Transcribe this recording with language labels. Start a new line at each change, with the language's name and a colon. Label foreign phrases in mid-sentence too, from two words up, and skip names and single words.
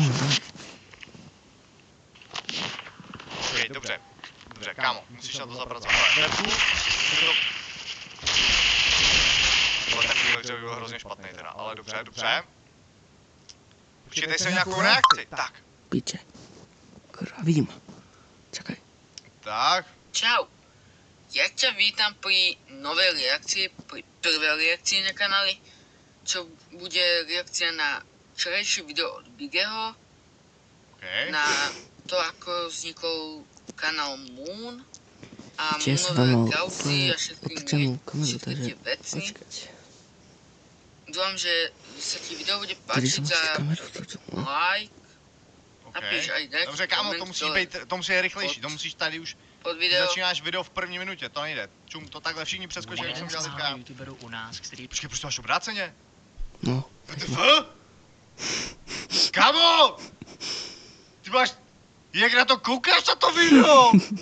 Czech: OK, dobře, kámo, musíš na to zapracovat. Tohle takovýhle by byl hrozně špatný teda, ale dobře. Počkej, jsem nějakou reakci, tak. Piče. Kravím.
Slovak: Čakaj.
Czech: Tak. Čau.
Slovak: Ja ťa vítam pri novej reakcii, pri prvej reakcii na kanáli, čo bude reakcia na včerajšie video od Bigeho, Okay. na to, ako vznikol kanál Moon a Tiež Moonové kauzy a všetky
Czech: kameru,
Slovak: tie takže veci. počkať. Dúfam, že sa ti video bude
Czech: Když
Slovak: páčiť
Czech: jsem za si kameru vtočil, no.
Slovak: like, OK. napíš aj like,
Czech: Dobře, kámo,
Slovak: koment
Czech: to musí
Slovak: dole
Czech: být, to musí být rychlejší, to musíš tady už,
Slovak: pod video.
Czech: začínáš video v první minutě, to nejde. Čum, to takhle všichni přeskočí, jak jsem dělal teďka. YouTuberů u nás, který... Počkej, proč to máš obráceně? No. WTF? Kámo! Ty máš, jak na to koukáš na to video?